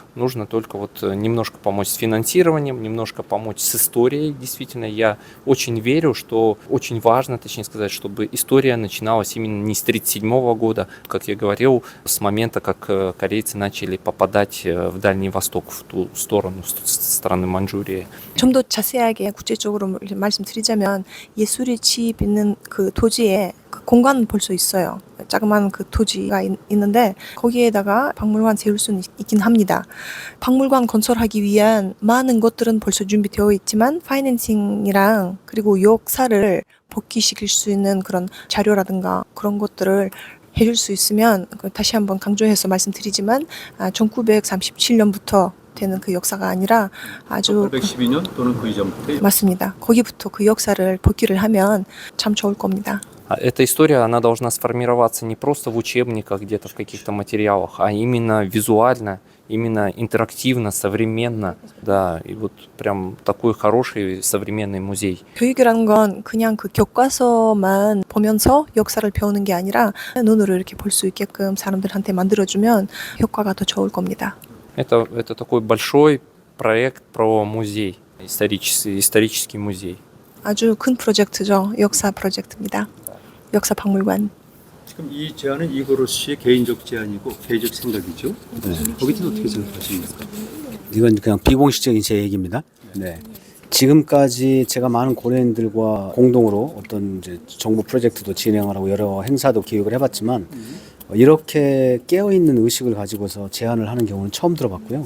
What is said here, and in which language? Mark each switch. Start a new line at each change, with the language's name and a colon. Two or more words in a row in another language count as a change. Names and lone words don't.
Russian: Нужно только вот немножко помочь с финансированием, немножко помочь с историей. Действительно, я очень верю, что очень важно, точнее сказать, чтобы история начиналась именно не с 1937 года, как я говорил, с момента, как корейцы начали попадать в Дальний Восток, в ту сторону, с стороны Маньчжурии.
Korean: 좀 더 자세하게 구체적으로 말씀드리자면 예술의 집 있는 그 토지에 그 공간은 볼 수 있어요. 자그마한 그 토지가 있는데 거기에다가 박물관 세울 수는 있긴 합니다. 박물관 건설하기 위한 많은 것들은 벌써 준비되어 있지만 파이낸싱이랑 그리고 역사를 복귀시킬 수 있는 그런 자료라든가 그런 것들을 해줄 수 있으면 다시 한번 강조해서 말씀드리지만 1937년부터 되는 그 역사가 아니라 아주 812년 또는 그 이전부터 맞습니다. 거기부터 그 역사를 복귀를 하면 참 좋을 겁니다.
Russian: Эта история, она должна сформироваться не просто в учебниках, где-то в каких-то материалах, а именно визуально, именно интерактивно, современно. Да, и вот прям такой хороший современный музей.
Korean: 교육이라는 건 그냥 그 교과서만 보면서 역사를 배우는 게 아니라 눈으로 이렇게 볼 수 있게끔 사람들한테 만들어주면 효과가 더 좋을 겁니다.
Russian: Это такой большой проект про музей, исторический музей.
Korean: 아주 큰 프로젝트죠. 역사 프로젝트입니다. 역사 박물관. 지금 이 제안은 이고로 씨의 개인적 제안이고 개인적 생각이죠. 네. 거기서 어떻게 생각하십니까? 이건 그냥 비공식적인 제 얘기입니다. 네. 지금까지 제가 많은 고려인들과 공동으로 어떤 이제 정부 프로젝트도 진행을 하고 여러 행사도 기획을 해봤지만 이렇게 깨어있는 의식을 가지고서 제안을 하는 경우는 처음 들어봤고요.